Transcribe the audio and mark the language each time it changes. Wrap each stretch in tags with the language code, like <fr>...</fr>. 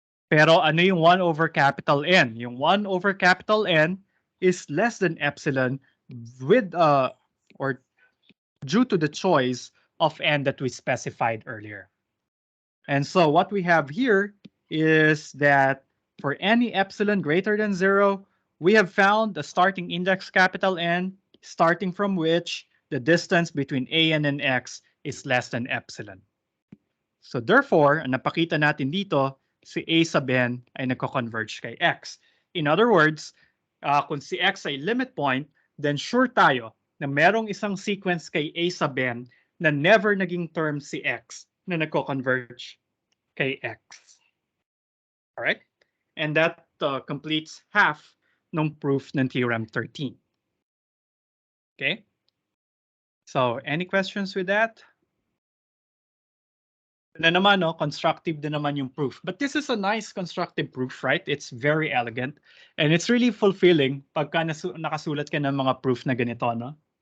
<tl>Pero ano yung</tl> <en>1 over capital N? Yung 1 over capital N is less than epsilon with or due to the choice of n that we specified earlier. And so what we have here is that for any epsilon greater than 0, we have found the starting index capital N, starting from which the distance between a and x is less than epsilon.</en> <tl>So therefore, ang napakita natin dito, si a sub n ay nagko-converge kay x.</tl> <en>In other words,</en> <tl>kung si x ay limit point, then sure tayo na merong isang sequence kay a sub n na never naging term si x na nagko-converge kay x. Alright?</tl> <en>And that completes half ng proof ng Theorem 13. Okay? So, any questions with that?</en> <tl>Na naman, no, constructive din naman yung proof.</tl> <en>But this is a nice constructive proof, right? It's very elegant. And it's really fulfilling</en> <tl>pagka nakasulat ka ng mga proof na ganito, no?</tl>